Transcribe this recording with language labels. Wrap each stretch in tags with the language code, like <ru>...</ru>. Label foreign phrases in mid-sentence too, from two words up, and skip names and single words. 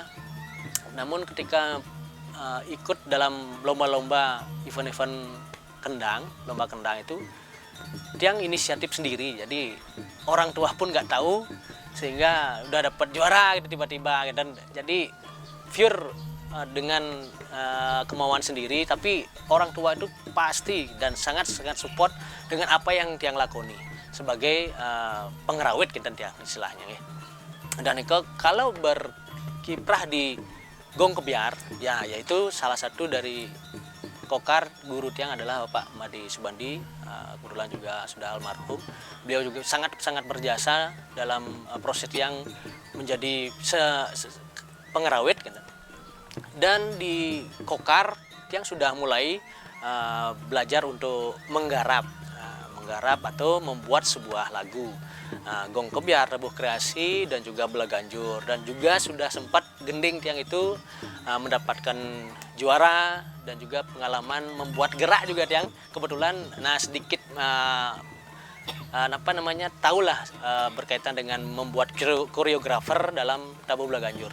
<id>Namun ketika ikut dalam lomba-lomba event-event kendang, lomba kendang itu Tiang inisiatif sendiri, jadi orang tua pun nggak tahu, sehingga udah dapat juara gitu tiba-tiba, dan jadi pure dengan kemauan sendiri, tapi orang tua itu pasti dan sangat support dengan apa yang Tiang lakoni sebagai pengrawit kita Tiang istilahnya ya. Dan kalau berkiprah di gong kebiar ya, yaitu salah satu dari Kokar guru Tiang adalah Bapak Madi Subandi, kebetulan juga sudah almarhum. Beliau juga sangat berjasa dalam proses Tiang menjadi pengerawit gitu. Dan di Kokar Tiang sudah mulai belajar untuk menggarap atau membuat sebuah lagu, gong kebiar, rebuh kreasi, dan juga belaganjur, dan juga sudah sempat gending Tiang itu mendapatkan juara, dan juga pengalaman membuat gerak juga Tiang kebetulan. Nah, sedikit tahulah berkaitan dengan membuat koreografer dalam tabuh belaganjur.</id>